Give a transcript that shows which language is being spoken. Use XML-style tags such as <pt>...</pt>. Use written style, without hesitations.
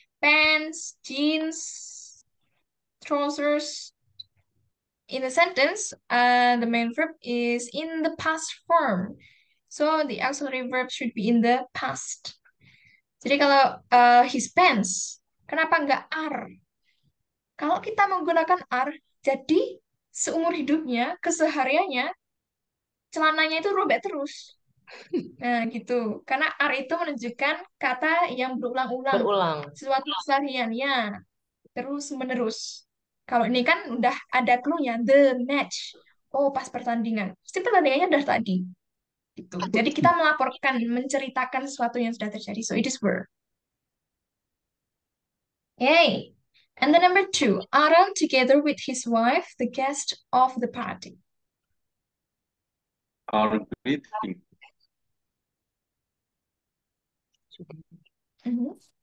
<en>Pants, jeans, trousers. In a sentence, the main verb is in the past form. So the auxiliary verb should be in the past.</en> <id>Jadi kalau</id> <en>his pants,</en> <id>kenapa nggak</id> <en>are?</en> <id>Kalau kita menggunakan are, jadi seumur hidupnya, kesehariannya, celananya itu robek terus. Nah, gitu. Karena are itu menunjukkan kata yang berulang-ulang. Berulang. Sesuatu keseharian, ya. Terus-menerus. Kalau ini kan udah ada clue-nya,</id> <en>the match.</en> <id>Oh, pas pertandingan. Pasti pertandingannya udah tadi. Gitu. Jadi kita melaporkan, menceritakan sesuatu yang sudah terjadi.</id> <en>So, it is were. Yay! And the number 2, Aaron together with his wife, the guest of the party. Are greeting. Mhm.</en>